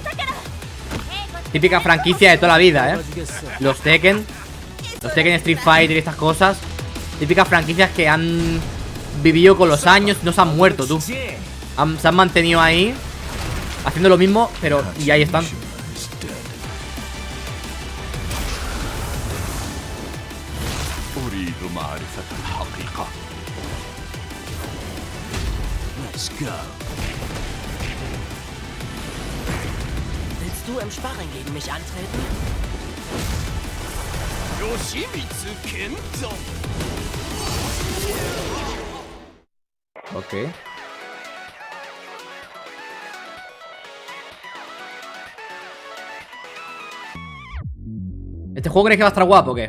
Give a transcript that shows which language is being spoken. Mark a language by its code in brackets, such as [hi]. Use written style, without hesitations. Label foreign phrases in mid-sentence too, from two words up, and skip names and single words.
[es] Típica franquicia de toda la vida, ¿eh? Los Tekken Street Fighter y estas cosas. Típicas franquicias que han vivido con los años y no se han muerto, tú. Se han mantenido ahí haciendo lo mismo, pero... Y ahí están. [en] Let's go. [de] Willst du im Sparring gegen mich antreten? [es] Yoshimitsu Kento. Ok. ¿Este juego crees que va a estar guapo o qué?